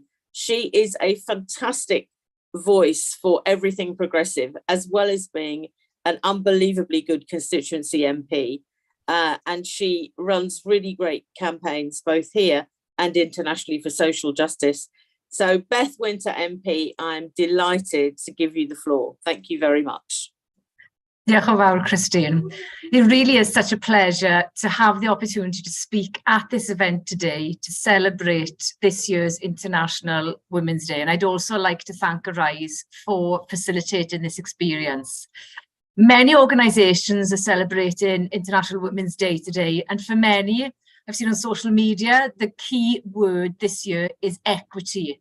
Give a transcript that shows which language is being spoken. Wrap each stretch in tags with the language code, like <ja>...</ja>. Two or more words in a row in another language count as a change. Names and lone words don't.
<en>She is a fantastic voice for everything progressive, as well as being an unbelievably good constituency MP. And she runs really great campaigns, both here and internationally, for social justice. So Beth Winter MP, I'm delighted to give you the floor. Thank you very much.</en> <cy>Diolch yn fawr, Christine.</cy> <en>It really is such a pleasure to have the opportunity to speak at this event today to celebrate this year's International Women's Day. And I'd also like to thank Arise for facilitating this experience. Many organisations are celebrating International Women's Day today, and for many, I've seen on social media, the key word this year is equity.</en>